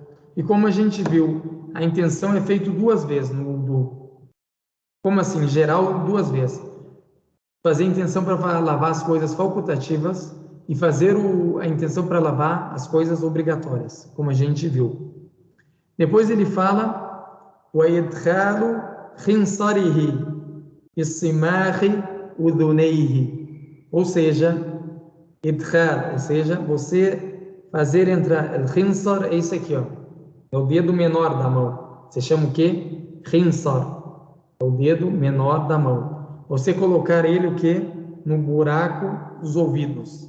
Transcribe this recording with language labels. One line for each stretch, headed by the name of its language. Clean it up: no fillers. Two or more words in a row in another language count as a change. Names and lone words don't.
Portuguese: E como a gente viu, a intenção é feita duas vezes no wudu. Como assim? Em geral, duas vezes. Fazer a intenção para lavar as coisas facultativas e fazer a intenção para lavar as coisas obrigatórias, como a gente viu. Depois ele fala
Arabic: وَيَدْخَالُ خِنْصَرِهِ إِصِّمَاخِ أُذُنَيْهِ,
Portuguese: ou seja, idkhal, ou seja, você fazer entrar, o khinsar é isso aqui, ó, é o dedo menor da mão, você chama o quê? Khinsar. É o dedo menor da mão. Você colocar ele o quê? No buraco dos ouvidos.